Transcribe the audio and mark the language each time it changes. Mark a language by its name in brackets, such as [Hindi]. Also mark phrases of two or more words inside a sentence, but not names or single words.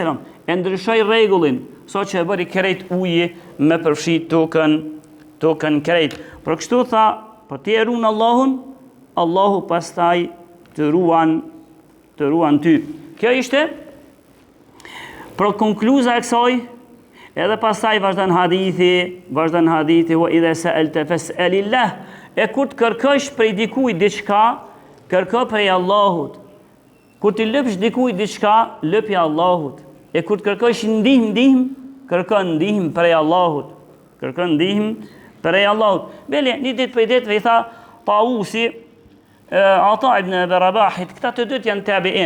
[Albanian] E ndryshoi rregullin, so që e bëri krejt uji me përfshi tokën krejt. Për kështu tha, për ti e ruan Allahun, Allahu pastaj të ruan të ruan ty. Kjo ishte për konkluza e kësaj, edhe pastaj vazhdon hadithi, [Arabic] وإذا سألت فاسأل الله. [Albanian] E kur të kërkosh prej dikujt diçka, kërko prej Allahut. Kur të lëpsh dikujt diçka, lëpi Allahut. E kur të kërkosh ndihmë, kërkon ndihmë prej Allahut. Prej Allahut. Bele, një ditë për ditë i tha Tawusi, Ata ibn Abi Rabahit, këta të dytë janë tabi'in.